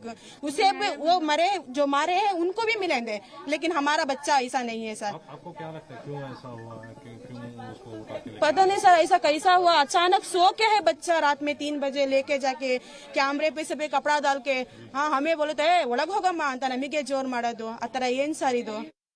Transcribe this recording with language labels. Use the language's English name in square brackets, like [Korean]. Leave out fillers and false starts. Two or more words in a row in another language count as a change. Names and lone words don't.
[Hindi] उसे भी वो मरे जो मारे हैं उनको भी मिलेंगे, लेकिन हमारा बच्चा ऐसा नहीं है सर। आपको क्या लगता है क्यों ऐसा हुआ है? क्यों उसको पता नहीं सर ऐसा कैसा हुआ। अचानक सो के है बच्चा, रात में 3 बजे लेके जाके कैमरे पे सब कपड़ा डाल के हमें बोले तो [Kannada] ಒಳಗೆ ಹೋಗಮ್ಮ ಅಂತ ನಮಗೆ ಜೋರ್ ಮಾಡೋದು, ಆ ತರ ಏನ್ ಸರ್ ಇದು।